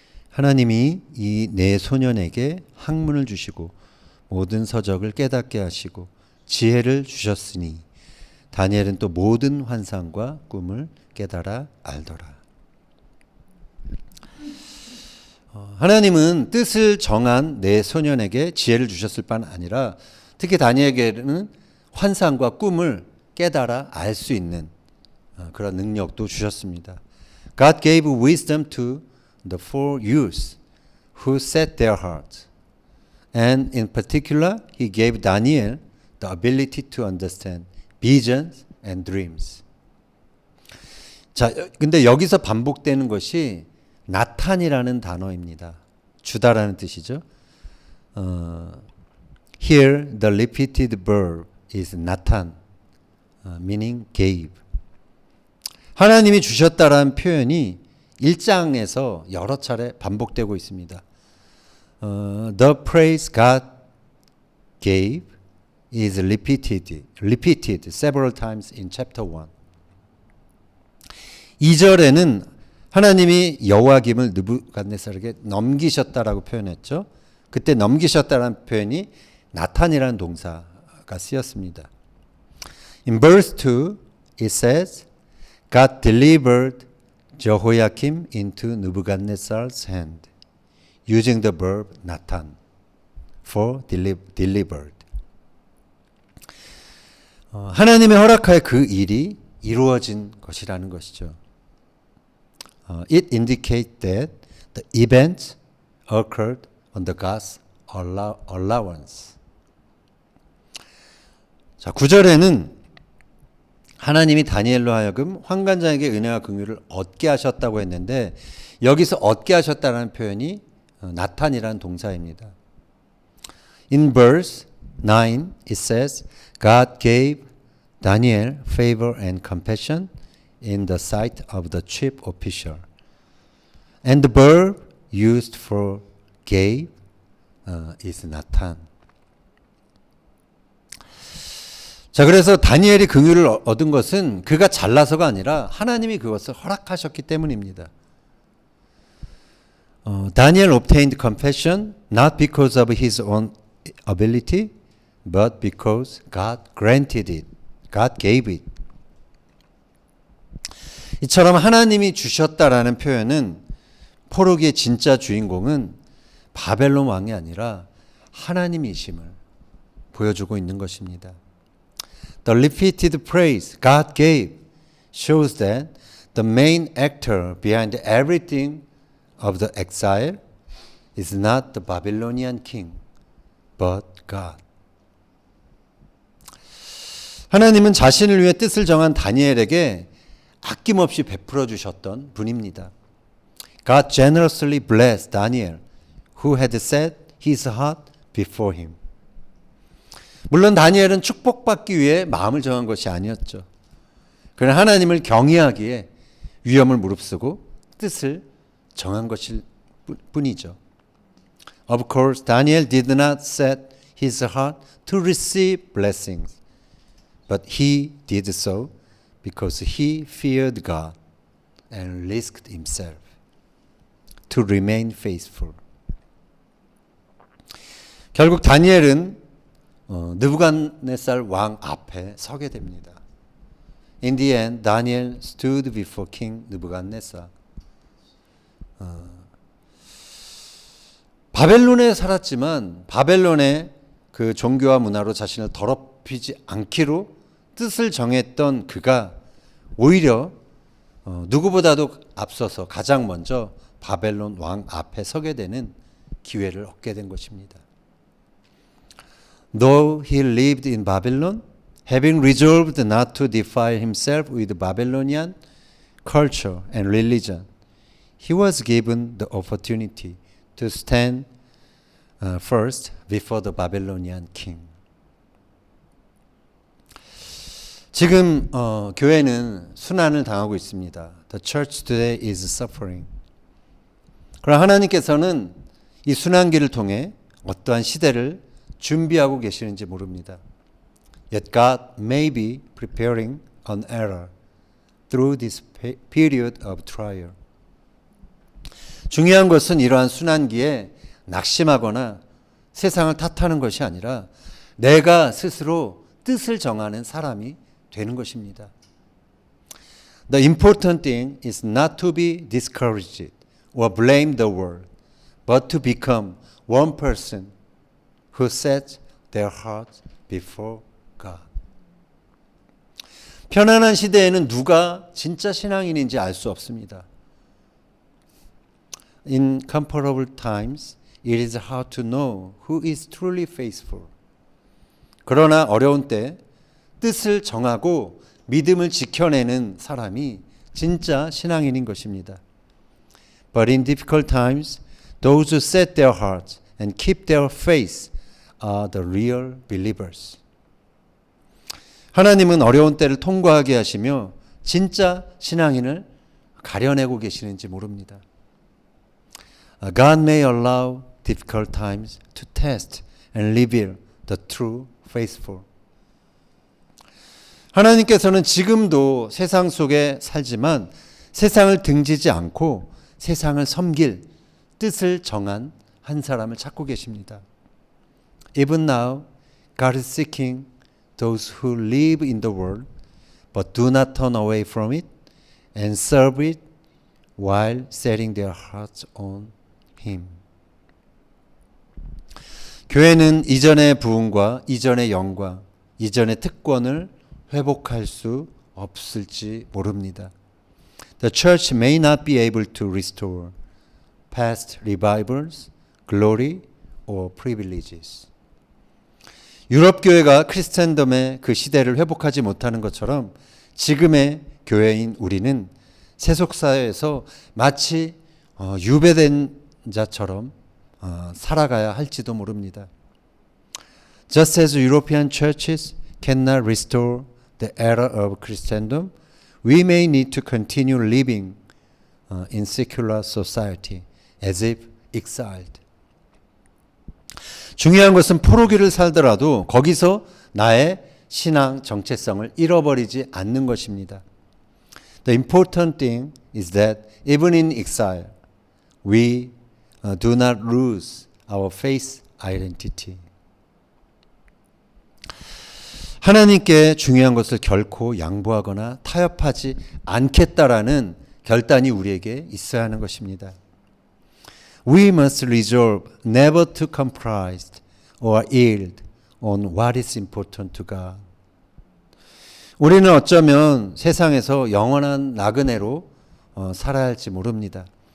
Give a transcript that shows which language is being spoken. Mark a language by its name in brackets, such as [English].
[Korean] 하나님이 이 네 소년에게 학문을 주시고 모든 서적을 깨닫게 하시고 지혜를 주셨으니 다니엘은 또 모든 환상과 꿈을 깨달아 알더라. 하나님은 뜻을 정한 네 소년에게 지혜를 주셨을 뿐 아니라 특히 다니엘에게는 환상과 꿈을 깨달아 알 수 있는 그런 능력도 주셨습니다. [English] God gave wisdom to the four youths who set their hearts. And in particular, he gave Daniel the ability to understand visions and dreams. [Korean] 자, 근데 여기서 반복되는 것이 나탄이라는 단어입니다. 주다라는 뜻이죠. [English] Here the repeated verb is Nathan, meaning gave. [Korean] 하나님이 주셨다라는 표현이 1장에서 여러 차례 반복되고 있습니다. [English] The praise God gave is repeated several times in chapter 1. [Korean] 2절에는 하나님이 여호와김을 느부갓네살에게 넘기셨다라고 표현했죠. 그때 넘기셨다라는 표현이 나탄이라는 동사가 쓰였습니다. [English] In verse 2 it says God delivered Jehoiakim into Nebuchadnezzar's hand using the verb Nathan for delivered. [Korean] 하나님의 허락하에 그 일이 이루어진 것이라는 것이죠. [English] It indicates that the event occurred on the God's allowance. [Korean] 자, 9절에는 하나님이 다니엘로 하여금 환관장에게 은혜와 긍휼을 얻게 하셨다고 했는데 여기서 얻게 하셨다는 표현이 나탄이라는 동사입니다. [English] In verse 9 it says God gave Daniel favor and compassion in the sight of the chief official. And the verb used for gave is Nathan. [Korean] 자, 그래서 다니엘이 긍휼을 얻은 것은 그가 잘나서가 아니라 하나님이 그것을 허락하셨기 때문입니다. [English] Daniel obtained compassion not because of his own ability, but because God granted it. God gave it. [Korean] 이처럼 하나님이 주셨다라는 표현은 포로기의 진짜 주인공은 바벨론 왕이 아니라 하나님이심을 보여주고 있는 것입니다. [English] The repeated praise God gave shows that the main actor behind everything of the exile is not the Babylonian king, but God. [Korean] 하나님은 자신을 위해 뜻을 정한 다니엘에게 아낌없이 베풀어 주셨던 분입니다. [English] God generously blessed Daniel, who had set his heart before him. [Korean] 물론 다니엘은 축복받기 위해 마음을 정한 것이 아니었죠. 그러나 하나님을 경외하기에 위험을 무릅쓰고 뜻을 정한 것일 뿐이죠. [English] Of course, Daniel did not set his heart to receive blessings, but he did so because he feared God and risked himself to remain faithful. [Korean] 결국 다니엘은 느부갓네살 왕 앞에 서게 됩니다. [English] In the end, Daniel stood before King Nebuchadnezzar. [Korean] 바벨론에 살았지만 바벨론의 그 종교와 문화로 자신을 더럽히지 않기로 뜻을 정했던 그가 오히려 누구보다도 앞서서 가장 먼저 바벨론 왕 앞에 서게 되는 기회를 얻게 된 것입니다. [English] Though he lived in Babylon, having resolved not to defile himself with Babylonian culture and religion, he was given the opportunity to stand first before the Babylonian king. [Korean] 지금 교회는 순환을 당하고 있습니다. [English] The church today is suffering. [Korean] 그러나 하나님께서는 이 순환기를 통해 어떠한 시대를 준비하고 계시는지 모릅니다. [English] Yet God may be preparing an era through this period of trial. [Korean] 중요한 것은 이러한 순환기에 낙심하거나 세상을 탓하는 것이 아니라 내가 스스로 뜻을 정하는 사람이 되는 것입니다. [English] The important thing is not to be discouraged or blame the world, but to become one person who sets their hearts before God. [Korean] 편안한 시대에는 누가 진짜 신앙인인지 알 수 없습니다. [English] In comfortable times, it is hard to know who is truly faithful. [Korean] 그러나 어려운 때 뜻을 정하고 믿음을 지켜내는 사람이 진짜 신앙인인 것입니다. [English] But in difficult times, those who set their hearts and keep their faith are the real believers. [Korean] 하나님은 어려운 때를 통과하게 하시며 진짜 신앙인을 가려내고 계시는지 모릅니다. [English] God may allow difficult times to test and reveal the true faithful. [Korean] 하나님께서는 지금도 세상 속에 살지만 세상을 등지지 않고 세상을 섬길 뜻을 정한 한 사람을 찾고 계십니다. [English] Even now, God is seeking those who live in the world but do not turn away from it and serve it while setting their hearts on Him. [Korean] 교회는 이전의 부흥과 이전의 영광, 이전의 특권을 회복할 수 없을지 모릅니다. [English] The church may not be able to restore past revivals, glory, or privileges. [Korean] 유럽 교회가 크리스천덤의 그 시대를 회복하지 못하는 것처럼 지금의 교회인 우리는 세속사회에서 마치 유배된 자처럼 살아가야 할지도 모릅니다. [English] Just as European churches cannot restore the era of Christendom, we may need to continue living in secular society as if exiled. [Korean] 중요한 것은 포로기를 살더라도 거기서 나의 신앙 정체성을 잃어버리지 않는 것입니다. [English] The important thing is that even in exile, we do not lose our faith identity. [Korean] 하나님께 중요한 것을 결코 양보하거나 타협하지 않겠다라는 결단이 우리에게 있어야 하는 것입니다. [English] We must resolve never to compromise or yield on what is important to God. [Korean] 우리는 어쩌면 세상에서 영원한 나그네로 살아야 할지 모릅니다.